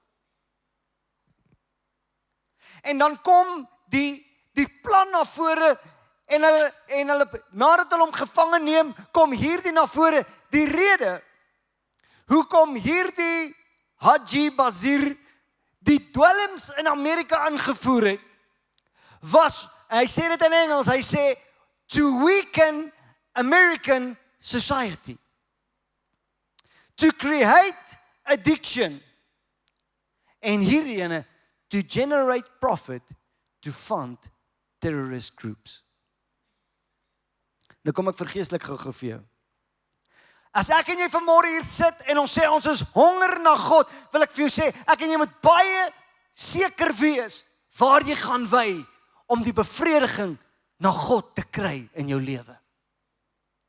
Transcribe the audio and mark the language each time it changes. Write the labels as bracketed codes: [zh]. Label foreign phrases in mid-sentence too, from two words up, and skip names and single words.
[af] En dan kom die plan na vore en hulle nadat hulle hom gevange neem, kom hierdie na vore. Die rede hoekom hierdie Haji Bazir die dwelms in Amerika aangevoer het, was, hy sê dit in Engels, hy sê [en] to weaken American society, to create addiction, [af] en hierdie ene [en] to generate profit to fund terrorist groups. [af] Nou kom ek vergeestelik gou vir jou. As ek en jy vanmôre hier sit en ons sê ons is honger na God, wil ek vir jou sê, ek en jy moet baie seker wees waar jy gaan wy om die bevrediging na God te kry in jou lewe.